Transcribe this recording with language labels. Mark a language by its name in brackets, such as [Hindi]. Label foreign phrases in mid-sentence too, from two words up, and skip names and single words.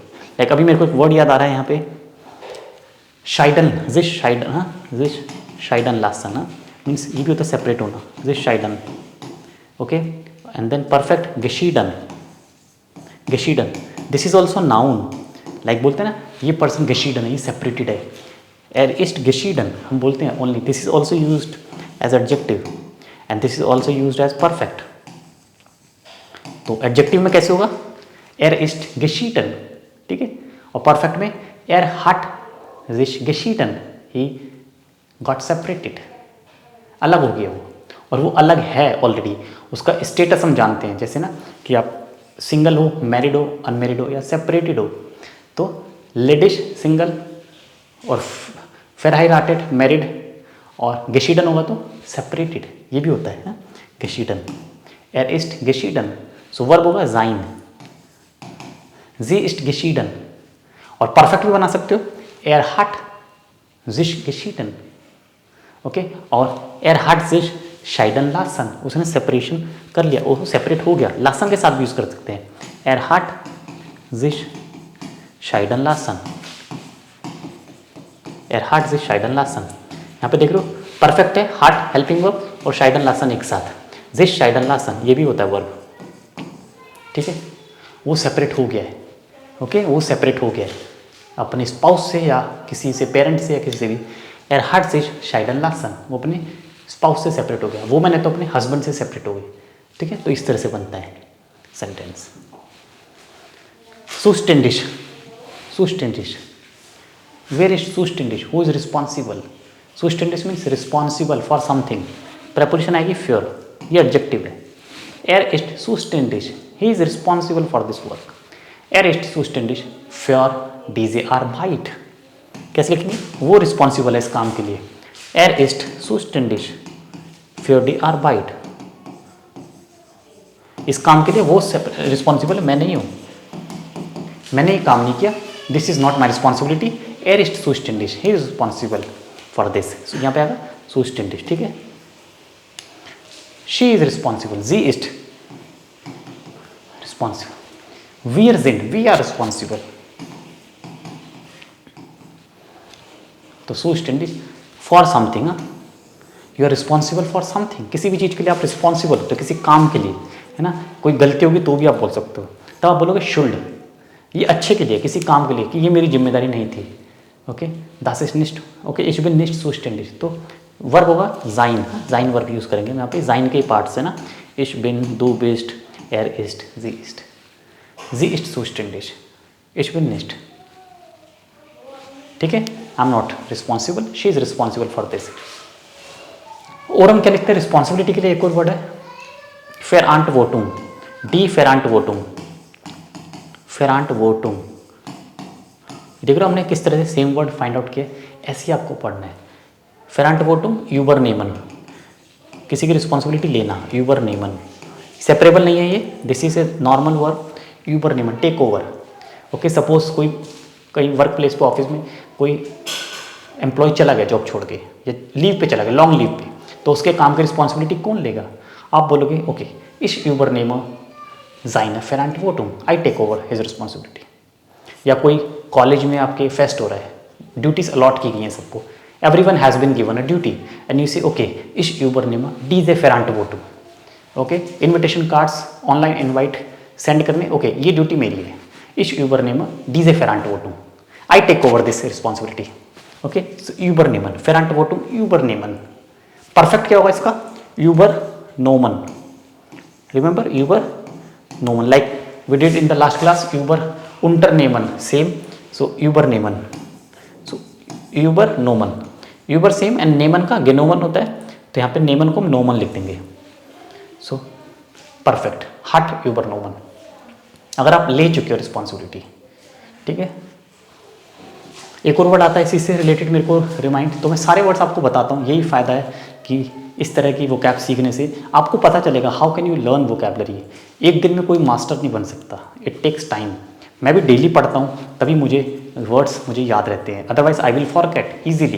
[Hindi] लाइक अभी मेरे को एक वर्ड याद आ रहा है यहाँ पे, शाइडन, [German] sich scheiden, [Hindi] हाँ, [German] sich scheiden lassen, [Hindi] हाँ, मीन्स ये भी होता है सेपरेट होना, [German] sich scheiden. [English] okay, and then perfect, गेशीडन. this is also known, [Hindi] लाइक बोलते हैं ना ये पर्सन geschieden है, ये सेपरेटेड है। [German] er ist geschieden [Hindi] हम बोलते हैं [English] only, this is also used as adjective and this is also used as perfect. [Hindi] तो एडजेक्टिव में कैसे होगा, [German] er ist geschieden, [Hindi] ठीक है, और परफेक्ट में [German] er hat sich geschieden, [English] he got separated, [Hindi] अलग हो गया वो, और वो अलग है ऑलरेडी, उसका स्टेटस हम जानते हैं, जैसे ना कि आप सिंगल हो, मैरिड हो, अनमैरिड हो या सेपरेटेड हो, तो लेडिश सिंगल और फेरहाइराटेड मैरिड, और geschieden होगा तो सेपरेटेड, ये भी होता है ना geschieden, [German] er ist geschieden, [Hindi] सो वर्ब होगा sein, [German] sie ist geschieden, [Hindi] और परफेक्ट भी बना सकते हो [German] er hat sich geschieden, ओके, और er hat sich scheiden lassen, [Hindi] उसने सेपरेशन कर लिया, वो सेपरेट हो गया, लासन के साथ भी यूज कर सकते हैं, [German] er hat sich scheiden lassen, er hat sich scheiden lassen, [Hindi] यहाँ पे देख रहे हो परफेक्ट है, हार्ट [English] helping verb [Hindi] और [German] scheiden lassen [Hindi] एक साथ, [German] sich scheiden lassen [Hindi] ये भी होता है वर्ब, ठीक है, वो सेपरेट हो गया है, ओके, वो सेपरेट हो गया है अपने स्पाउस से या किसी से, पेरेंट से या किसी से भी, [German] er hat sich scheiden lassen, [Hindi] वो अपने स्पाउस से सेपरेट हो गया, वो मैंने तो अपने हस्बैंड से सेपरेट हो गई, ठीक है, तो इस तरह से बनता है सेंटेंस। [German] zuständig, zuständig, [English] where is zuständig, who is responsible, zuständig means responsible for something, [Hindi] preposition आएगी für, ये एडजेक्टिव है, [German] er ist zuständig, [English] he is responsible for this work, [German] er ist zuständig für diese Arbeit, [Hindi] कैसे लिखेंगे, वो रिस्पॉन्सिबल है इस काम के लिए, [German] er ist zuständig für die Arbeit, [Hindi] इस काम के लिए वो रिस्पॉन्सिबल है, मैं नहीं हूँ, मैंने ये काम नहीं किया, [English] this is not my responsibility, [German] er ist zuständig, [English] he is responsible for this, [Hindi] यहाँ पे आएगा zuständig, ठीक है, [English] she is responsible, [German] sie ist responsible, wir sind, [English] we are responsible, तो zuständig for something, you are responsible for something, [Hindi] किसी भी चीज़ के लिए आप रिस्पॉन्सिबल हो, तो किसी काम के लिए, है ना, कोई गलती होगी तो भी आप बोल सकते हो, तब आप बोलोगे शुल्ड, ये अच्छे के लिए, किसी काम के लिए, कि ये मेरी जिम्मेदारी नहीं थी, ओके, [German] das ist nicht, ओके, ich bin nicht zuständig, [Hindi] तो वर्ब होगा sein, sein वर्ब यूज़ करेंगे, यहाँ पे sein के पार्ट्स है ना, [German] ich bin, du bist, er ist, sie ist zuständig, ich bin nicht, [Hindi] ठीक है, [English] I am not responsible, she is responsible for this. [Hindi] और हम क्या लिखते हैं रिस्पॉन्सिबिलिटी के लिए, एक और वर्ड है [German] Verantwortung, die Verantwortung, Verantwortung, [Hindi] देख रहे हो हमने किस तरह से सेम वर्ड [English] find out [Hindi] किया, ऐसे ही आपको पढ़ना है। [German] Verantwortung übernehmen, [Hindi] किसी की रिस्पॉन्सिबिलिटी लेना, übernehmen, सेपरेबल नहीं है ये, [English] this is a normal verb, [Hindi] übernehmen, [English] take over, [Hindi] ओके, सपोज कोई कहीं [English] work place [Hindi] पे, ऑफिस में कोई एम्प्लॉय चला गया जॉब छोड़ के, या लीव पे चला गया, [English] long leave [Hindi] पे, तो उसके काम की रिस्पॉन्सिबिलिटी कौन लेगा, आप बोलोगे ओके, [German] ich übernehme seine Verantwortung, [English] I take over his responsibility. [Hindi] या कोई कॉलेज में आपके फेस्ट हो रहा है, ड्यूटीज अलॉट की गई हैं सबको, [English] everyone has been given a duty and you say [Hindi] ओके, [German] ich übernehme diese Verantwortung, [Hindi] ओके, [English] invitation cards, online invite send [Hindi] करने, ओके, ये ड्यूटी मेरी है, [German] ich übernehme diese Verantwortung, [English] I take over this responsibility, okay, so [German] übernehmen, Verantwortung übernehmen, [Hindi] परफेक्ट क्या होगा इसका, [German] übernommen, [English] remember übernommen, like we did in the last class, [Hindi] unternehmen, same, so übernehmen, so übernommen, über [English] same and [Hindi] nehmen का genommen होता है, तो यहाँ पे nehmen को हम nomen लिख देंगे, so परफेक्ट, [German] hat übernommen, [Hindi] अगर आप ले चुके हो रिस्पॉन्सिबिलिटी, ठीक है। एक और वर्ड आता है इसी से रिलेटेड, मेरे को रिमाइंड, तो मैं सारे वर्ड्स आपको बताता हूँ, यही फ़ायदा है कि इस तरह की वोकैब सीखने से आपको पता चलेगा [English] how can you learn vocabulary. [Hindi] एक दिन में कोई मास्टर नहीं बन सकता, [English] it takes time. [Hindi] मैं भी डेली पढ़ता हूँ तभी मुझे वर्ड्स मुझे याद रहते हैं, [English] otherwise I will forget easily.